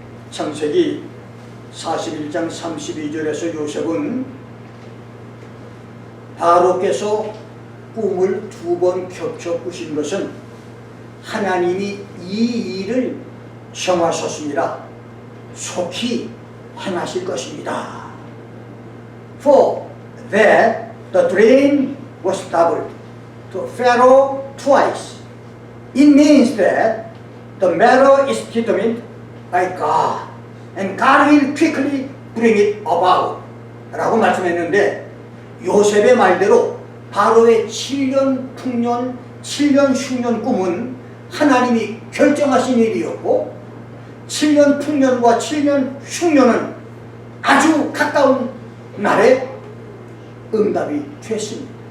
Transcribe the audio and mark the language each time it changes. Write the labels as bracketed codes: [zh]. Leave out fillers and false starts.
[ko] 창세기 41장 32절에서 요셉은 바로께서 꿈을 2번 겹쳐 꾸신 것은 하나님이 이 일을 정하셨습니다. 속히 행하실 것입니다. [en] For that the dream was doubled to Pharaoh twice. It means that the matter is determined by God, and God will quickly bring it about. [ko] 라고 말씀했는데 요셉의 말대로 바로의 7년 풍년, 7년 흉년 꿈은 하나님이 결정하신 일이었고 7년 풍년과 7년 흉년은 아주 가까운 날에 응답이 됐습니다.